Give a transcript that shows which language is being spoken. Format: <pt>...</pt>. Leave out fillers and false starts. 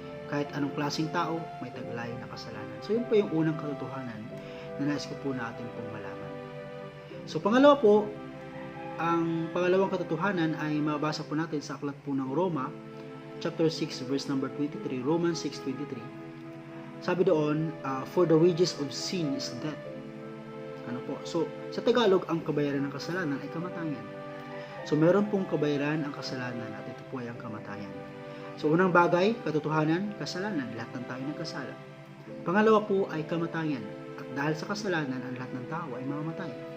<tl>Kahit anong klaseng tao, may taglay na kasalanan. So yun po yung unang katotohanan na nais ko po natin pong malaman. So pangalawa po, ang pangalawang katotohanan ay mabasa po natin sa aklat po ng Roma, chapter 6, verse number 23, Romans 6:23. Sabi doon,</tl> <en>for the wages of sin is death.</en> <tl>Ano po? So, sa Tagalog, ang kabayaran ng kasalanan ay kamatayan. So, meron pong kabayaran ang kasalanan at ito po ay ang kamatayan. So, unang bagay, katotohanan, kasalanan. Lahat ng tayo nagkasala. Pangalawa po ay kamatayan. At dahil sa kasalanan, ang lahat ng tao ay mamamatay.</tl>